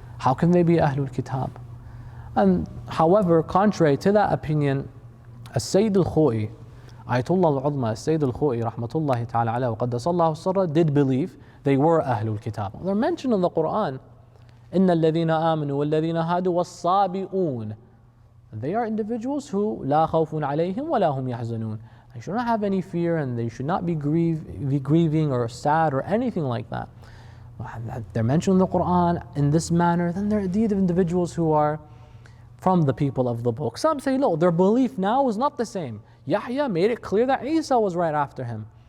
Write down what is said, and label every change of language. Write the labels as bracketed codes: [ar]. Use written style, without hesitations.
[en] How can they be Ahlul Kitab? And however, contrary to that opinion, As-Sayyid al-Khoi, Ayatollah al-Udma, As-Sayyid al-Khoi, rahmatullahi ta'ala alayhi wa qaddasallahu sirra, did believe they were Ahlul Kitab. They're mentioned in the Quran. [ar] إِنَّ الَّذِينَ آمَنُوا وَالَّذِينَ هَادُوا وَالصَّابِئُونَ. [en] They are individuals who [ar] لَا خَوْفٌ عَلَيْهِمْ وَلَا هُمْ يَحْزَنُونَ. [en] They should not have any fear, and they should not be grieving or sad or anything like that. They're mentioned in the Quran in this manner, then they're indeed individuals who are from the people of the book. Some say, no, their belief now is not the same. Yahya made it clear that Isa was right after him.